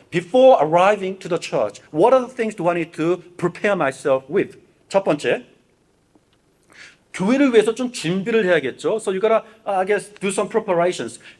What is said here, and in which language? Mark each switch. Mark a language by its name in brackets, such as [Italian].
[English] Before arriving to the church, what are the things do I need to prepare myself with? [Korean] 첫 번째, 교회를 위해서 좀 준비를 해야겠죠. [English] So you gotta, I guess, do some preparations.